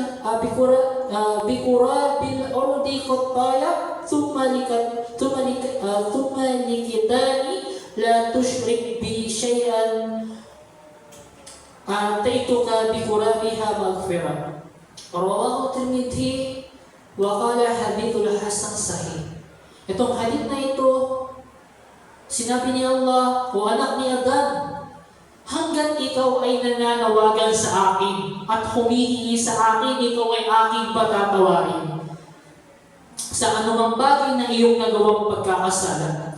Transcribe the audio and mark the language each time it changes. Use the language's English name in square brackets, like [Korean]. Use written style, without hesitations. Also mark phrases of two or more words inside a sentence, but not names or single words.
[Arabic] الأرض خطايا ثم لقيتني لا تشرك بي شيئا آتيتك بقرابها مغفرة رواه الترمذي وقال حديث الحسن صحيح. [Filipino] Itong hadith na ito, sinabi ni Allah, o anak ni Adam, hanggat ikaw ay nananawagan sa akin at humihingi sa akin, ikaw ay aking patatawarin sa anumang bagay na iyong nagawang pagkakasala.